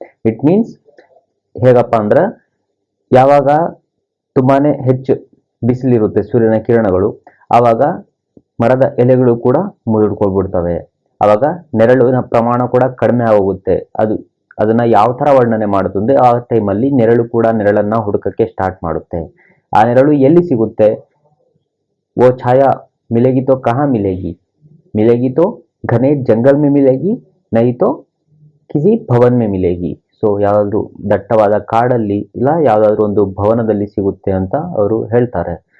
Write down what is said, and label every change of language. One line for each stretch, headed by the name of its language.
Kannada: It means ಹೇಗಪ್ಪ ಅಂದ್ರೆ ಯಾವಾಗ ತುಂಬಾನೇ ಹೆಚ್ಚು ಬಿಸಿಲಿರುತ್ತೆ ಸೂರ್ಯನ ಕಿರಣಗಳು ಆವಾಗ ಮರದ ಎಲೆಗಳು ಕೂಡ ಮುದುಡ್ಕೊಳ್ಬಿಡ್ತವೆ. ಆವಾಗ ನೆರಳಿನ ಪ್ರಮಾಣ ಕೂಡ ಕಡಿಮೆ ಆಗೋಗುತ್ತೆ. ಅದನ್ನ ಯಾವ ತರ ವರ್ಣನೆ ಮಾಡುತ್ತದೆ ಆ ಟೈಮಲ್ಲಿ ನೆರಳು ಕೂಡ ನೆರಳನ್ನ ಹುಡುಕಕ್ಕೆ ಸ್ಟಾರ್ಟ್ ಮಾಡುತ್ತೆ. ಆ ನೆರಳು ಎಲ್ಲಿ ಸಿಗುತ್ತೆ?
Hindi: वो छाया मिलेगी तो कहाँ मिलेगी तो घने जंगल में मिलेगी, नहीं तो किसी भवन में मिलेगी.
Kannada: ಸೊ ಯಾವ್ದಾದ್ರು ದಟ್ಟವಾದ ಕಾಡಲ್ಲಿ ಇಲ್ಲ ಯಾವ್ದಾದ್ರು ಒಂದು ಭವನದಲ್ಲಿ ಸಿಗುತ್ತೆ ಅಂತ ಅವರು ಹೇಳ್ತಾರೆ.